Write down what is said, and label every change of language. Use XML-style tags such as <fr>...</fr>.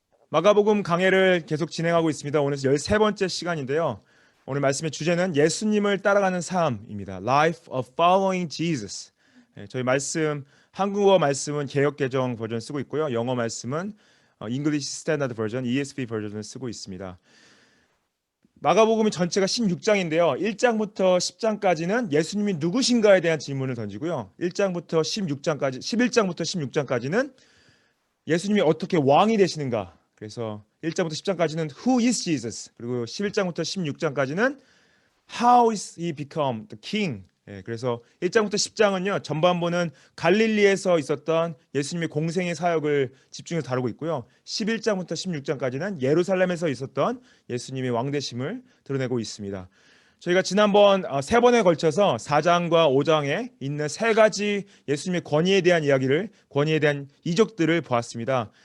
<ko>마가복음 강해를 계속 진행하고 있습니다. 오늘 13번째 시간인데요. 오늘 말씀의 주제는 예수님을 따라가는 삶입니다.</ko> <en>Life of Following Jesus.</en> <ko>저희 말씀 한국어 말씀은 개역개정 버전 쓰고 있고요. 영어 말씀은 English Standard Version ESV 버전을 쓰고 있습니다. 마가복음이 전체가 16장인데요. 1장부터 10장까지는 예수님이 누구신가에 대한 질문을 던지고요. 1장부터 16장까지 11장부터 16장까지는 예수님이 어떻게 왕이 되시는가. 그래서 1장부터 10장까지는</ko> <en>Who is Jesus?</en> <ko>그리고 11장부터 16장까지는</ko> <en>How is he become the king?</en> <ko>그래서 1장부터 10장은요. 전반부는 갈릴리에서 있었던 예수님의 공생의 사역을 집중해서 다루고 있고요. 11장부터 16장까지는 예루살렘에서 있었던 예수님의 왕되심을 드러내고 있습니다. 저희가 지난번 3번에 걸쳐서 4장과 5장에 있는 3가지 예수님의 권위에 대한 이야기를, 권위에 대한 이적들을 보았습니다.</ko>